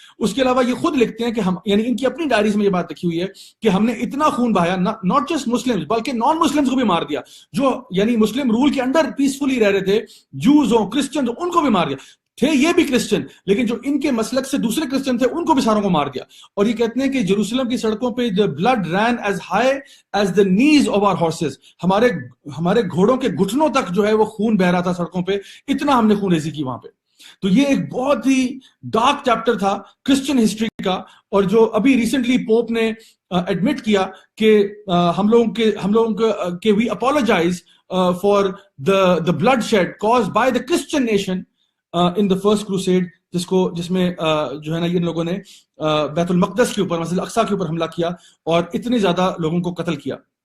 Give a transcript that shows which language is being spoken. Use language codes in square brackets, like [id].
[ur] اس کے علاوہ یہ خود لکھتے ہیں کہ ہم یعنی ان کی اپنی ڈائریز میں یہ بات لکھی ہوئی ہے کہ ہم نے اتنا خون بہایا، [en] not just Muslim [ur] بلکہ نان مسلمز کو بھی مار دیا، جو یعنی مسلم رول کے انڈر پیسفلی رہ رہے تھے، جوز ہوں، کرسچن ہوں، ان کو بھی مار دیا. تھے یہ بھی کرسچن، لیکن جو ان کے مسلک سے دوسرے کرسچن تھے ان کو بھی ساروں کو مار دیا. اور یہ کہتے ہیں کہ جیروسلم کی سڑکوں پہ [en] the blood ran as high as the knees of our horses. [ur] ہمارے گھوڑوں کے گھٹنوں تک جو ہے وہ خون بہ رہا تھا سڑکوں پہ، اتنا ہم نے خون ریزی کی وہاں پہ. تو یہ ایک بہت ہی ڈارک چیپٹر تھا کرسچن ہسٹری کا. اور جو ابھی ریسنٹلی پوپ نے ایڈمٹ کیا کہ ہم لوگوں کے [en] we apologise for the blood shed caused by the Christian nation in the first crusade, [ur] جس میں جو ہے نا ان لوگوں نے بیت المقدس کے اوپر، مسجد اقصیٰ کے اوپر حملہ کیا اور اتنے زیادہ لوگوں کو قتل کیا.